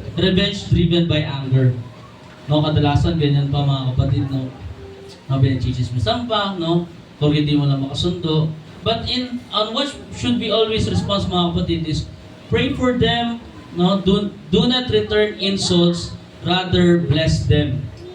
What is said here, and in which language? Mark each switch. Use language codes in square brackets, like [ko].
[en] Revenge driven by anger. [tl] No, kadalasan ganyan pa mga kapatid, no? Pinagchichismisan pa, no? Kung hindi mo lang makasundo. [en] But on what should we always respond mga kapatid is pray for them, no? Do not return insults, rather bless them.